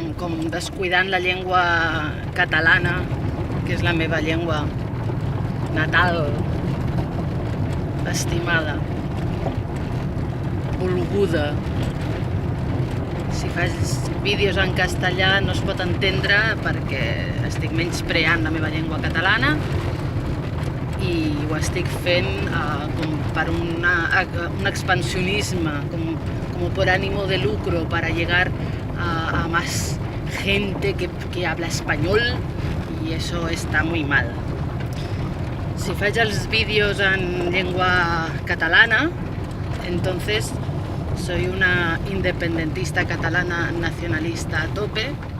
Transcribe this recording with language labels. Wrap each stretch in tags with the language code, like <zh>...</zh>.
<ca>com descuidant la llengua catalana, que és la meva llengua natal, estimada, volguda. Si faig vídeos en castellà no es pot entendre perquè estic menyspreant la meva llengua catalana i ho estic fent com per un expansionisme,</ca> <es>como por ánimo de lucro, para llegar a más gente que habla español, y eso está muy mal.</es> <ca>Si faig els vídeos en llengua catalana,</ca> <es>entonces soy una independentista catalana nacionalista a tope,</es>